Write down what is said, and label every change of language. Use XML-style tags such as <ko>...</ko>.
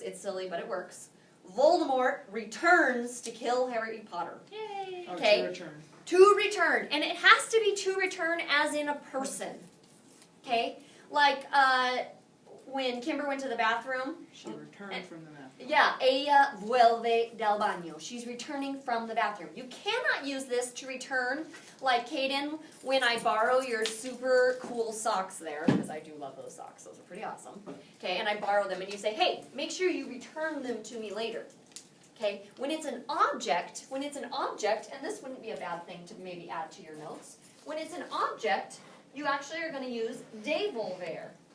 <en>It's silly, but it works. Voldemort returns to kill Harry Potter. Yay. Okay. To return. To return. And it has to be to return as in a person. Okay? Like when Kimber went to the bathroom. She returned from the bathroom.</en> <es>Yeah, ella vuelve del baño.</es> <en>She's returning from the bathroom. You cannot use this to return, like Kaden, when I borrow your super cool socks there, because I do love those socks. Those are pretty awesome. Okay, and I borrow them, and you say, hey, make sure you return them to me later. Okay, when it's an object, and this wouldn't be a bad thing to maybe add to your notes, when it's an object, you actually are going to use devolver.</en>